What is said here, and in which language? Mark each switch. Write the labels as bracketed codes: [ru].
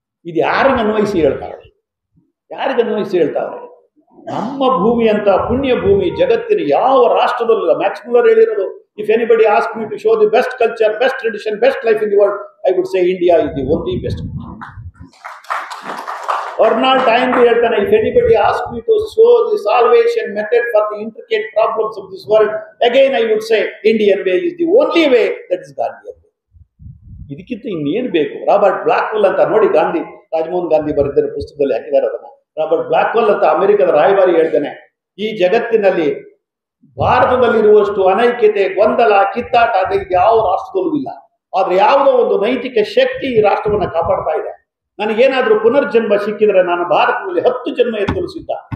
[kn] ಇದು ಯಾರಿಗೆ ಅನ್ವಯಿಸಿ ಹೇಳ್ತಾರೆ? ಯಾರಿಗೆ ಅನ್ವಯಿಸಿ ಹೇಳ್ತಾರೆ? ನಮ್ಮ ಭೂಮಿ ಅಂತ ಪುಣ್ಯ ಭೂಮಿ ಜಗತ್ತಿನ ಯಾವ ರಾಷ್ಟ್ರದಲ್ಲ. [en] Max Muller [kn] ಹೇಳಿರೋದು, [en] If anybody ask me to show the best culture, best tradition, best life in the world, I would say India is the only best. Arnold Toynbee [kn] ಹೇಳ್ತಾನೆ, [en] if anybody asks me to show the salvation method for the intricate problems of this world, again I would say Indian way is the only way, that is Gandhian way. [kn] ಇದಕ್ಕಿಂತ ಇನ್ನೇನು ಬೇಕು? Robert ಬ್ಲಾಕ್ವೆಲ್ ಅಂತ ನೋಡಿ, ಗಾಂಧಿ, ರಾಜಮೋಹನ್ ಗಾಂಧಿ ಬರೆದಿರೋ ಪುಸ್ತಕದಲ್ಲಿ ಹಾಕಿದ್ದಾರೆ ಅದನ್ನ. Robert ಬ್ಲಾಕ್ವೆಲ್ ಅಂತ ಅಮೆರಿಕದ ರಾಯಭಾರಿ ಹೇಳ್ತಾನೆ, ಈ ಜಗತ್ತಿನಲ್ಲಿ ಭಾರತದಲ್ಲಿರುವಷ್ಟು ಅನೈಕ್ಯತೆ, ಗೊಂದಲ, ಕಿತ್ತಾಟ ಅದು ಯಾವ ರಾಷ್ಟ್ರದಲ್ಲೂ ಇಲ್ಲ. ಆದ್ರೆ ಯಾವುದೋ ಒಂದು ನೈತಿಕ ಶಕ್ತಿ ಈ ರಾಷ್ಟ್ರವನ್ನು ಕಾಪಾಡ್ತಾ ಇದೆ. ನನಗೇನಾದ್ರೂ ಪುನರ್ಜನ್ಮ ಸಿಕ್ಕಿದ್ರೆ ನಾನು ಭಾರತದಲ್ಲಿ 10 ಜನ್ಮ ಎತ್ತಲು ಸಿದ್ಧ.